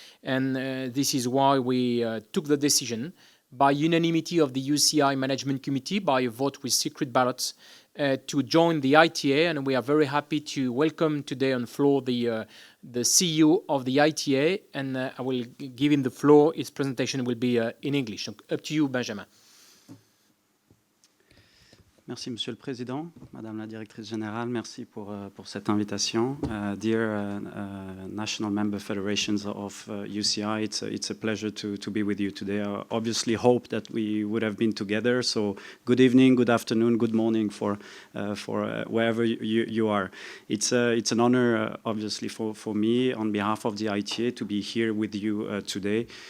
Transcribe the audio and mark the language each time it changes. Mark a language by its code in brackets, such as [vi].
[en] And this is why we took the decision by unanimity of the UCI Management Committee, by a vote with secret ballots, to join the ITA. And we are very happy to welcome today on floor the CEO of the ITA. And I will give him the floor. His presentation will be in English. So up to you, Benjamin. [fr] Merci, Monsieur le Président. Madame la Directrice Générale, merci pour cette invitation. [en] Dear National Member Federations of UCI, it's a pleasure to be with you today. I obviously hope that we would have been together. So good evening, good afternoon, good morning for wherever you are. It's an honor, obviously, for me on behalf of the ITA to be here with you today.